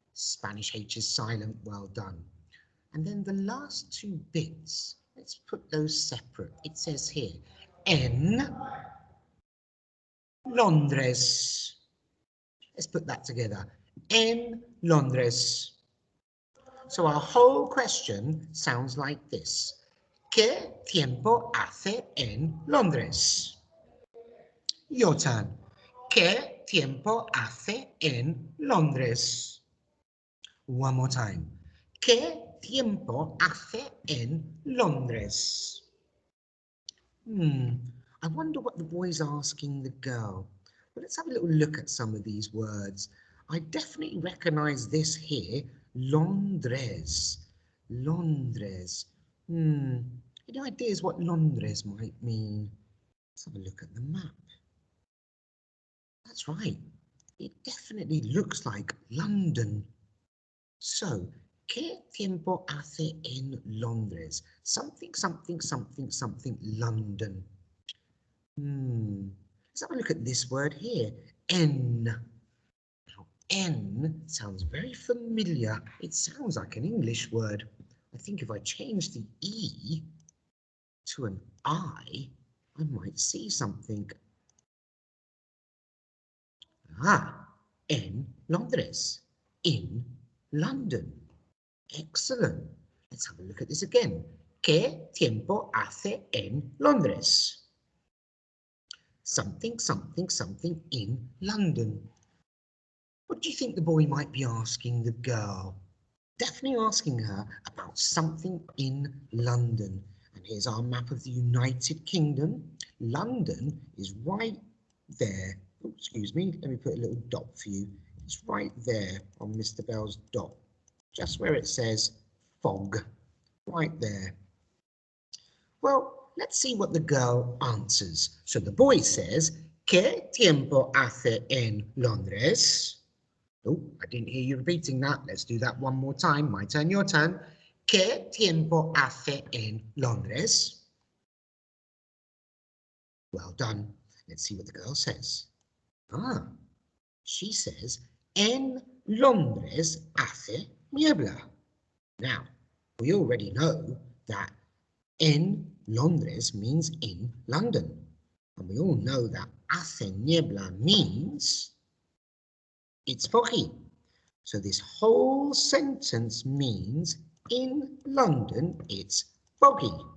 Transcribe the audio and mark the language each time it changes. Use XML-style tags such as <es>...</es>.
<en>Spanish H is silent, well done. And then the last two bits, let's put those separate. It says here,</en> <es>en Londres.</es> <en>Let's put that together.</en> <es>En Londres.</es> <en>So our whole question sounds like this.</en> <es>¿Qué tiempo hace en Londres?</es> <en>Your turn.</en> <es>¿Qué tiempo hace en Londres?</es> <en>One more time.</en> <es>¿Qué tiempo hace en Londres?</es> <en>I wonder what the boy's asking the girl. Well, let's have a little look at some of these words. I definitely recognise this here, Londres. Londres. Any ideas what Londres might mean? Let's have a look at the map. That's right. it definitely looks like London.</en> <es>So, ¿qué tiempo hace en Londres?</es> <en>Something, something, something, something, London. Let's have a look at this word here, N. Now, N sounds very familiar. It sounds like an English word. I think if I change the E to an I might see something.</en> <es>En Londres,</es> <en>in London. Excellent. Let's have a look at this again.</en> <es>¿Qué tiempo hace en Londres?</es> <en>Something, something, something in London. What do you think the boy might be asking the girl? Definitely asking her about something in London. And here's our map of the United Kingdom. London is right there. Oh, excuse me, let me put a little dot for you. It's right there on Mr. Bell's dot, just where it says fog, right there. Well, let's see what the girl answers. So the boy says,</en> <es>¿Qué tiempo hace en Londres?</es> <en>Oh, I didn't hear you repeating that. Let's do that one more time. My turn, your turn.</en> <es>¿Qué tiempo hace en Londres?</es> <en>Well done. Let's see what the girl says. She says,</en> <es>en Londres hace niebla.</es> <en>Now, we already know that en Londres means in London. And we all know that hace niebla means it's foggy. So this whole sentence means in London it's foggy.</en>